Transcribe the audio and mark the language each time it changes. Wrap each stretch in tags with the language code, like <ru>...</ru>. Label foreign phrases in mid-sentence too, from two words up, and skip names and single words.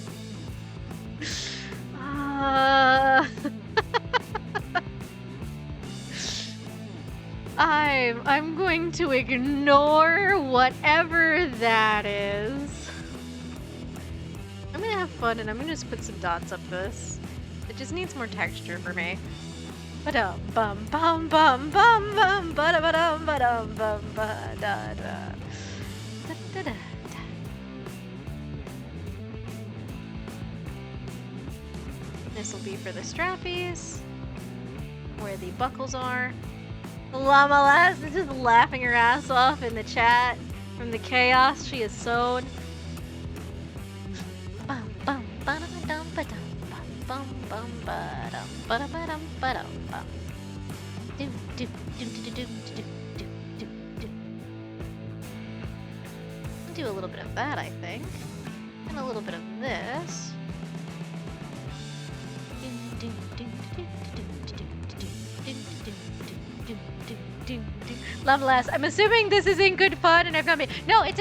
<en>I'm going to ignore whatever that is. I'm gonna have fun and I'm gonna just put some dots up this. It just needs more texture for me. Ba-dum bum bum bum bum bum ba-da-ba-dum ba-dum bum ba-da-da. Da-da-da. This will be for the strappies, where the buckles are. Llama Lass is just laughing her ass off in the chat from the chaos she has sown. Bum bum ba-da-ba-dum ba-dum bum bum ba-dum ba-da-ba-dum ba-dum bum. Do do do do do do do do do. Do a little bit of that, I think, and a little bit of this. Llama Lass, I'm assuming this is in good fun, and I've got me.</en>